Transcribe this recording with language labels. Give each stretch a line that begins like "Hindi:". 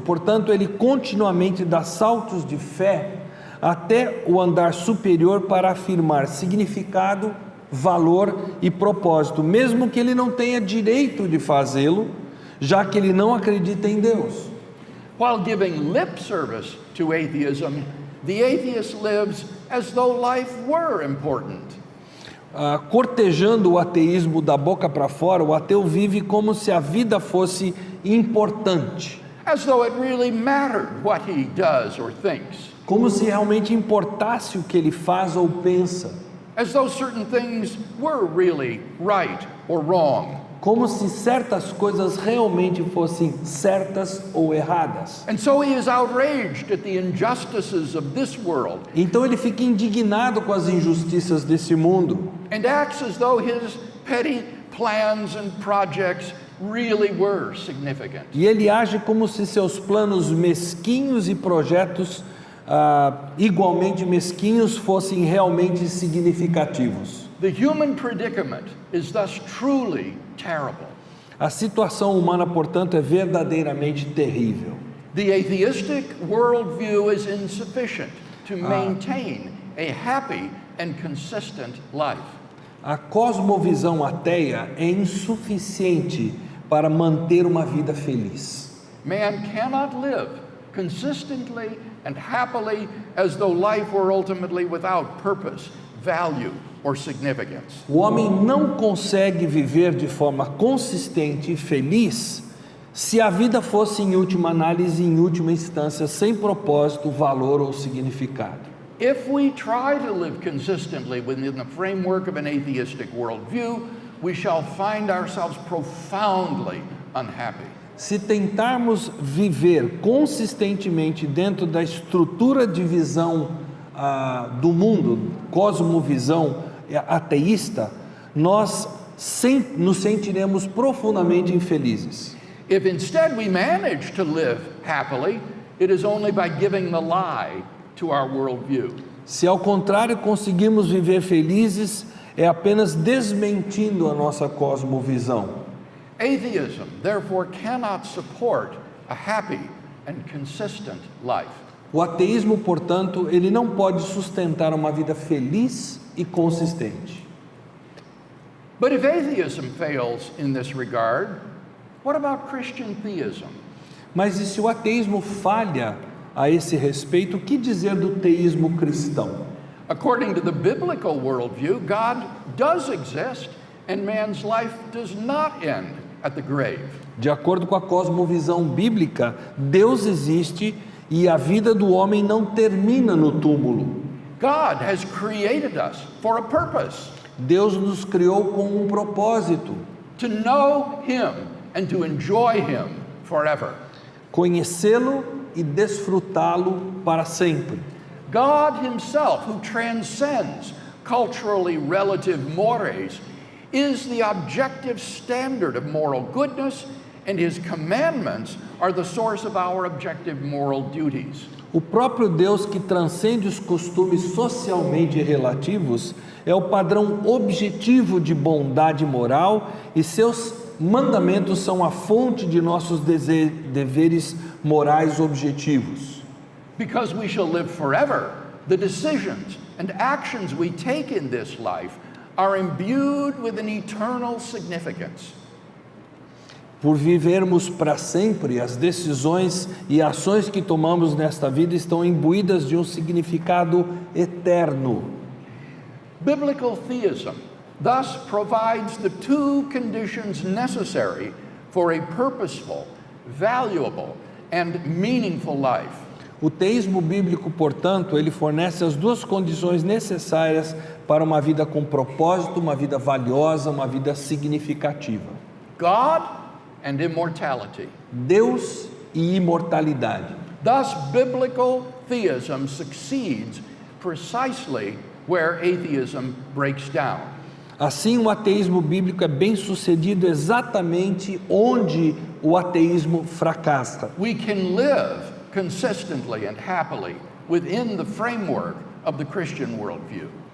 Portuguese: Portanto, ele continuamente dá saltos de fé até o andar superior para afirmar significado, valor e propósito, mesmo que ele não tenha direito de fazê-lo, já que ele não acredita em Deus.
English: While giving lip service to atheism, the atheist lives as though life were important.
Portuguese: Cortejando o ateísmo da boca para fora, o ateu vive como se a vida fosse importante,
English: As though it really mattered what he does or thinks.
Portuguese: como se realmente importasse o que ele faz ou pensa,
English: As though certain things were really right or wrong.
Portuguese: como se certas coisas realmente fossem certas ou erradas.
English: And so he is outraged at the injustices of this world
Portuguese: Então ele fica indignado com as injustiças desse mundo
English: and acts as though his petty plans and projects really were significant.
Portuguese: e ele age como se seus planos mesquinhos e projetos igualmente mesquinhos fossem realmente significativos.
English: The human predicament is thus truly terrible.
Portuguese: A situação humana, portanto, é verdadeiramente terrível.
English: The atheistic worldview is insufficient to maintain a happy and consistent life.
Portuguese: A cosmovisão ateia é insuficiente para manter uma vida feliz.
English: Man cannot live consistently and happily as though life were ultimately without purpose, value, or significance.
Portuguese: O homem não consegue viver de forma consistente e feliz se a vida fosse, em última análise, em última instância, sem propósito, valor ou significado.
English: If we try to live consistently within the framework of an atheistic worldview, we shall find ourselves profoundly unhappy.
Portuguese: Se tentarmos viver consistentemente dentro da estrutura de visão do mundo, cosmovisão ateísta, nós nos sentiremos profundamente infelizes.
English: If instead we manage to live happily, it is only by giving the lie to our worldview.
Portuguese: Se ao contrário conseguimos viver felizes, é apenas desmentindo a nossa cosmovisão.
English: Atheism, therefore, cannot support a happy and consistent life.
Portuguese: O ateísmo, portanto, ele não pode sustentar uma vida feliz e consistente.
English: But if atheism fails in this regard, what about Christian theism?
Portuguese: Mas e se o ateísmo falha a esse respeito, o que dizer do teísmo cristão?
English: According to the biblical worldview, God does exist and man's life does not end at the grave.
Portuguese: De acordo com a cosmovisão bíblica, Deus existe e a vida do homem não termina no túmulo.
English: God has created us for a purpose,
Portuguese: Deus nos criou com um propósito:
English: to know Him and to enjoy Him forever.
Portuguese: conhecê-lo e desfrutá-lo para sempre.
English: God Himself, who transcends culturally relative mores, is the objective standard of moral goodness, and His commandments are the source of our objective moral duties.
Portuguese: O próprio Deus, que transcende os costumes socialmente relativos, é o padrão objetivo de bondade moral, e seus mandamentos são a fonte de nossos deveres morais objetivos.
English: Because we shall live forever, the decisions and actions we take in this life are imbued with an eternal significance.
Portuguese: Por vivermos para sempre, as decisões e ações que tomamos nesta vida estão imbuídas de um significado eterno.
English: Biblical theism thus provides the two conditions necessary for a purposeful, valuable, and meaningful life.
Portuguese: O teísmo bíblico, portanto, ele fornece as duas condições necessárias para uma vida com propósito, uma vida valiosa, uma vida significativa:
English: God and immortality.
Portuguese: Deus e imortalidade.
English: Thus, biblical theism succeeds precisely where atheism breaks down.
Portuguese: Assim, o ateísmo bíblico é bem sucedido exatamente onde o ateísmo fracassa.
English: We can live consistently and happily within the framework of the Christian worldview.